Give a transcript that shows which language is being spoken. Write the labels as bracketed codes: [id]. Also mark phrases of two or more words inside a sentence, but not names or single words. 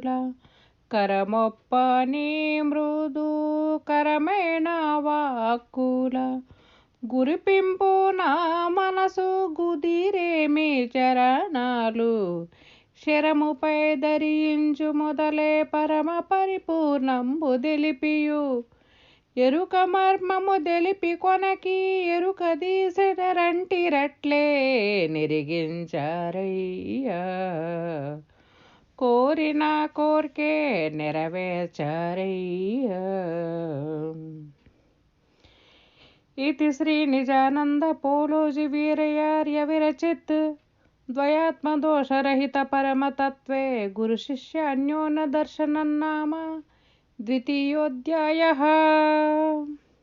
[te] కరమొప్పని మృదు కరమైన వాక్కుల గురిపింపు నా మనసు గుదిరేమి చరణాలు శరముపై ధరించు మొదలే పరమ పరిపూర్ణంబు తెలిపియు ఎరుక మర్మము తెలిపి కొనకి ఎరుక దీసెదరంటిరట్లే నిరిగించారయ్యా. కోరిన కోర్కే నెరవేర్చారయ్యా. [sa] इति श्री निजानंद पोलोजि वीरयार्य विरचित द्वयात्मदोषरहित परमतत्त्वे गुरुशिष्य अन्योन्य दर्शनं नाम द्वितीयोऽध्यायः।